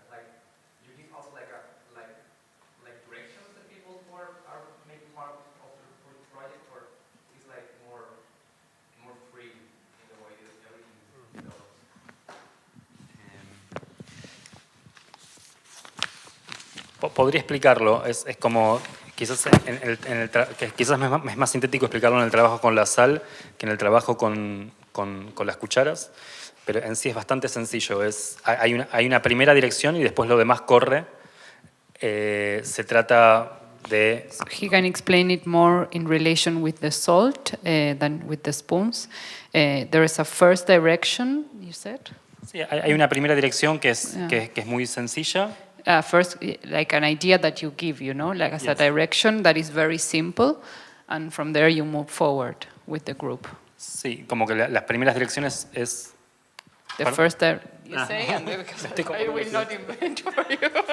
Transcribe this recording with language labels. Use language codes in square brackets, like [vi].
[en] Like, you give also like directions to people who are making part of the project, or it's like more free in the way that everything develops. [es] Podría explicarlo, es como quizás quizás es más sintético explicarlo en el trabajo con la sal que en el trabajo con las cucharas, pero en sí es bastante sencillo. Hay una primera dirección y después lo demás corre. Se trata de... [en] So he can explain it more in relation with the salt than with the spoons. There is a first direction, you said? [es] Sí, hay una primera dirección que es muy sencilla. [en] First, like an idea that you give, like as a direction that is very simple, and from there you move forward with the group. [es] Sí, como que las primeras direcciones es... [en] The first, you say, and then I will not invent for you.